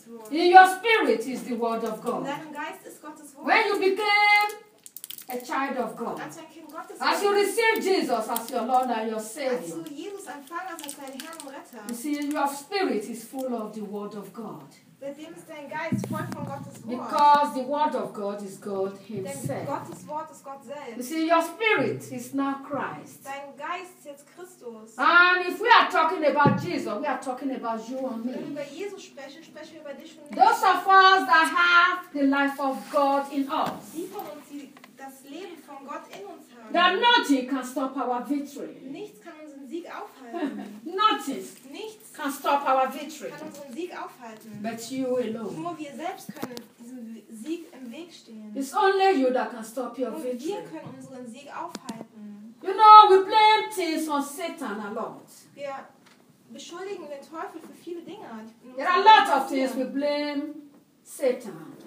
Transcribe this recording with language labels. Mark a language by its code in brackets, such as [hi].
[en] In your spirit is the word of God. When you became a child of God, [de] als ein Kind Gottes [en] bist, as you receive Jesus as your Lord and your Savior, [de] als du Jesus empfangst als deinen Herrn und Retter, [en] you see, your spirit is full of the Word of God. [de] Seitdem ist dein Geist voll von Gottes Wort. [en] Because the Word of God is God Himself. [de] Denn Gottes Wort ist Gott selbst. [en] You see, your spirit is now Christ. [de] Dein Geist ist jetzt Christus. [en] And if we are talking about Jesus, we are talking about you and me. [de] Wenn wir über Jesus sprechen, sprechen wir über dich und mich. [en] Those of us that have the life of God in us. [de] Die von uns, die das Leben von Gott in uns haben. [en] That nothing can stop our victory. [de] Nichts kann unseren Sieg aufhalten. [en] Nothing. [de] Nichts. [en] Can stop our victory. [de] Kann unseren Sieg aufhalten. [en] But you alone. [de] Nur wir selbst können diesem Sieg im Weg stehen. [en] It's only you that can stop your [de] Nur [en] victory. [de] Wir können unseren Sieg aufhalten. [en] You know, we blame things on Satan a lot. [de] Wir beschuldigen den Teufel für viele Dinge. [en] There are a lot of things we blame Satan.